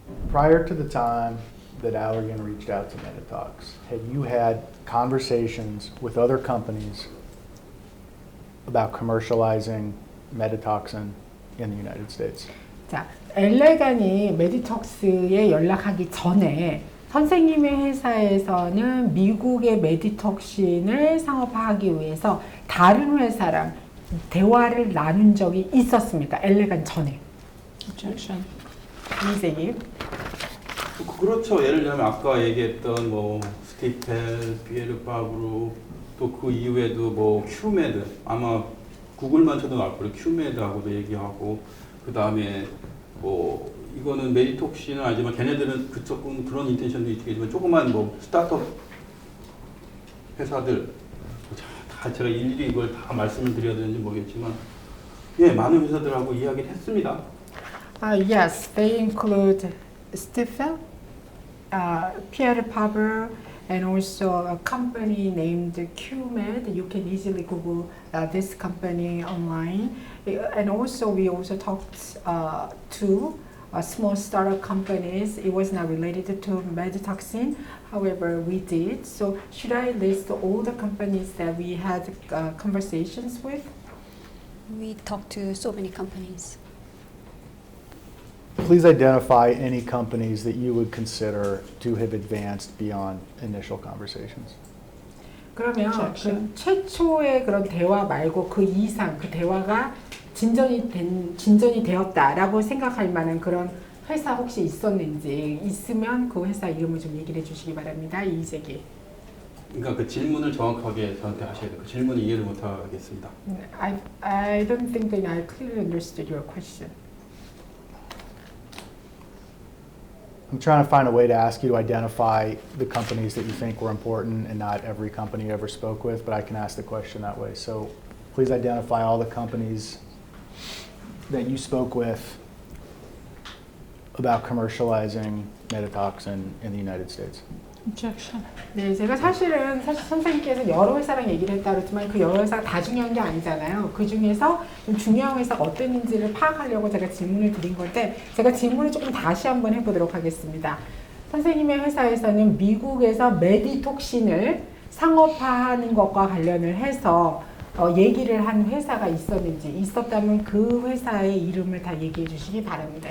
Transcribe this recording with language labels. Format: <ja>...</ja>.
<en>Prior to the time that Allergan reached out to Meditox, had you had conversations with other companies about commercializing meditoxin in the United States?</en> <ko>자, 엘레간이 메디톡스에 연락하기 전에 선생님의 회사에서는 미국의 메디톡신을 상업화하기 위해서 다른 회사랑 대화를 나눈 적이 있었습니까? 엘레간 전에.</ko> <en>Objection.</en> <ko>이재기. 그렇죠. 예를 들면 아까 얘기했던 뭐 스티펠, 비에르파브루 또 그 이후에도 뭐 큐메드 아마 구글만 쳐도 나올 거예요. 큐메드하고도 얘기하고 그 다음에 뭐 이거는 메디톡신은 아니지만 걔네들은 그쪽은 그런 인텐션도 있겠지만 조그만 뭐 스타트업 회사들 다 제가 일일이 이걸 다 말씀을 드려야 되는지 모르겠지만 예 많은 회사들하고 이야기를 했습니다.</ko> <en>Yes, they include Stifel, Pierre Fabre, and also a company named QMed. You can easily Google this company online. And also we also talked to small startup companies. It was not related to meditoxin. However, we did. So should I list all the companies that we had conversations with? We talked to so many companies. Please identify any companies that you would consider to have advanced beyond initial conversations.</en> <ko>그러면 그 최초의 그런 대화 말고 그 이상 그 대화가 진전이 되었다라고 생각할 만한 그런 회사 혹시 있었는지 있으면 그 회사 이름을 좀 얘기를 해주시기 바랍니다. 이재기. 그러니까 그 질문을 정확하게 저한테 하셔야 돼요. 그 질문을 이해를 못 하겠습니다.</ko> <en>I don't think that I clearly understood your question. I'm trying to find a way to ask you to identify the companies that you think were important and not every company you ever spoke with, but I can ask the question that way. So please identify all the companies that you spoke with about commercializing meditoxin in the United States. Objection.</en> <ko>네, 제가 사실 선생님께서 여러 회사랑 얘기를 했다 그랬지만 그 여러 회사가 다 중요한 게 아니잖아요. 그 중에서 좀 중요한 회사가 어떤지를 파악하려고 제가 질문을 드린 건데 제가 질문을 조금 다시 한번 해보도록 하겠습니다. 선생님의 회사에서는 미국에서 메디톡신을 상업화하는 것과 관련을 해서 얘기를 한 회사가 있었는지 있었다면 그 회사의 이름을 다 얘기해 주시기 바랍니다.</ko>